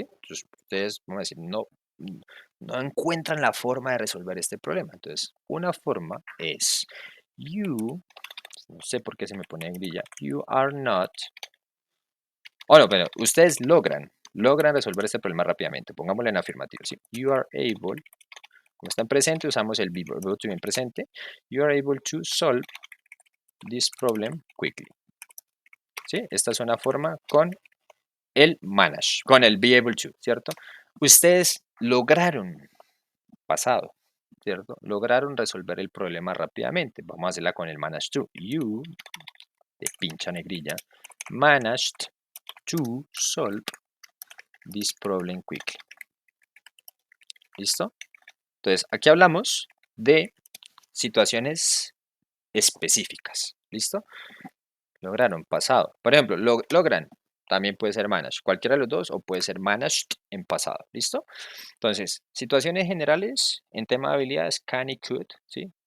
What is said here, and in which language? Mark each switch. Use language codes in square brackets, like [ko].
[es] Entonces, ustedes, vamos a decir, no encuentran la forma de resolver este problema. Entonces, una forma es no sé por qué se me pone en grilla, [en] you are not, [es] no, pero ustedes logran resolver este problema rápidamente. Pongámoslo en afirmativo, ¿sí? [en] You are able, [es] como está en presente, usamos el verbo to be en presente. [en] You are able to solve this problem quickly. [es] ¿Sí? Esta es una forma con el manage, con el be able to, ¿cierto? Ustedes lograron, pasado, ¿cierto? Lograron resolver el problema rápidamente. Vamos a hacerla con el manage to. [en] You, [es] de pincha negrilla, [en] managed to solve this problem quickly. [es] ¿Listo? Entonces, aquí hablamos de situaciones específicas. ¿Listo? Lograron, pasado. Por ejemplo, logran, también puede ser managed. Cualquiera de los dos o puede ser managed en pasado. ¿Listo? Entonces, situaciones generales en tema de habilidades, can y could, ¿sí?